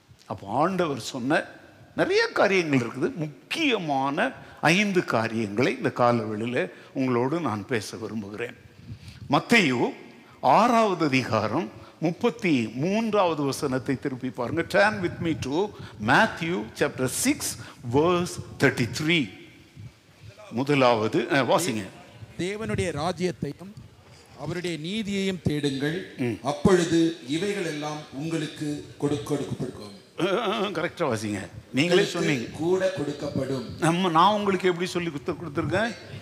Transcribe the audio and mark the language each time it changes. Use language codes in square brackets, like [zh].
[ta] அப்போ ஆண்டவர் சொன்ன நிறைய காரியங்கள் இருக்குது. முக்கியமான 5 காரியங்களை இந்த காலவெளியில் உங்களோடு நான் பேச விரும்புகிறேன். மத்தேயு 6வது அதிகாரம் 33வது வசனத்தை திருப்பி பாருங்க. [en] Turn with me to Matthew chapter 6 verse 33. [ta] முதலாவது வாசிங்க. தேவனுடைய ராஜ்யத்தையும் அவருடைய நீதியையும் தேடுங்கள், அப்பொழுது இவைகள் எல்லாம் உங்களுக்கு கொடுக்கப்படும். கரெக்டா வாசிங்க. நீங்களே சொன்னீங்க. கூட கொடுக்கப்படும். நான் உங்களுக்கு எப்படி சொல்லி கொடுத்துருக்கேன்?